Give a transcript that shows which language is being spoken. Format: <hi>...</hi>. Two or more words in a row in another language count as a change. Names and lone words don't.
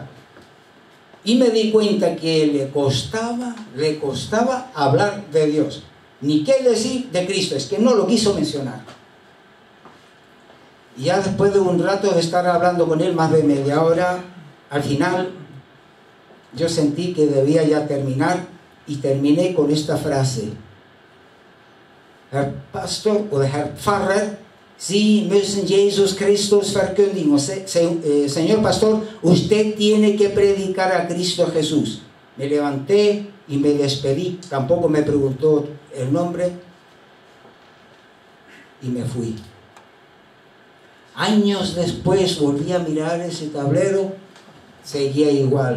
<es>Y me di cuenta que le costaba hablar de Dios. Ni qué decir de Cristo, es que no lo quiso mencionar. Y ya después de un rato de estar hablando con él, más de media hora, al final yo sentí que debía ya terminar y terminé con esta frase:</es> <de>Herr Pastor o Herr Pfarrer, Sie müssen Jesus Christus verkündigen.</de> <es>Señor pastor, usted tiene que predicar a Cristo Jesús. Me levanté y me despedí, tampoco me preguntó el nombre y me fui. Años después volví a mirar ese tablero, seguía igual.</es>